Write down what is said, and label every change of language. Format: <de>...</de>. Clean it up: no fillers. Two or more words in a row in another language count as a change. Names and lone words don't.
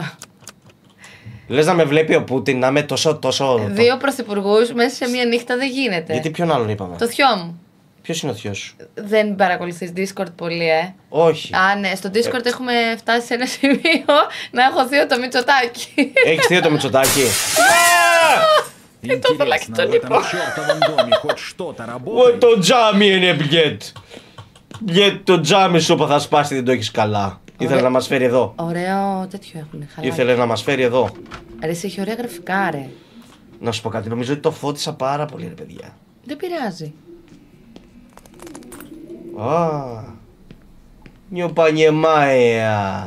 <el>Λες να με βλέπει ο Πούτιν, να είμαι τόσο. Δύο πρωθυπουργούς μέσα σε μία νύχτα δεν γίνεται. Γιατί ποιον άλλον είπαμε. Το θειό μου. Ποιος είναι ο θειός σου? Δεν παρακολουθείς Discord πολύ, Όχι. Α, ναι, στο Discord έχουμε φτάσει σε ένα σημείο να έχω θείο το Μητσοτάκη. Έχεις θείο το Μητσοτάκη?</el> <ru>Интересно, в этом чертовом доме хоть что-то работает?</ru> <el>Το τζάμι είναι μπλιέτ. Μπλιέτ, το τζάμι σου που θα σπάσει δεν το έχεις καλά. Ήθελε να μας φέρει εδώ. Ωραίο τέτοιο έχουν. Χαλάκι. Ήθελε να μας φέρει εδώ. Ρε, εσύ έχει ωραία γραφικά, ρε. Να σου πω κάτι, νομίζω ότι το φώτισα πάρα πολύ ρε παιδιά. Δεν πειράζει. Νιωπανιεμάια.</el>